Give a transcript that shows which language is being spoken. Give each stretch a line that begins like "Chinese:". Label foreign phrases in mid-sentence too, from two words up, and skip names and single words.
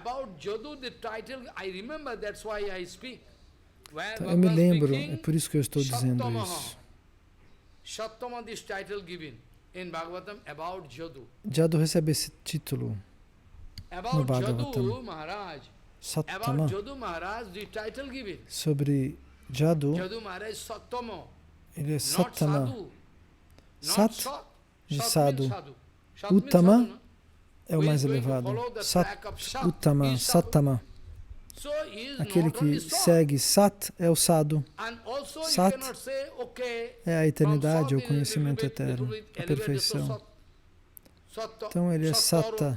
Portuguese: Então, eu me lembro, é por isso que eu estou dizendo isso. Jadu recebe esse título no Bhagavatam. Sattama. Sobre Jadu, ele é Sattama. Sat de Sadhu. Uttama é o mais elevado.
Sanskrit: सत्, उत्तम, सत्तम.
Portuguese: Aquele que segue Sat é o Sadhu. Sat é a eternidade, o conhecimento eterno, a perfeição. Então ele é Satta.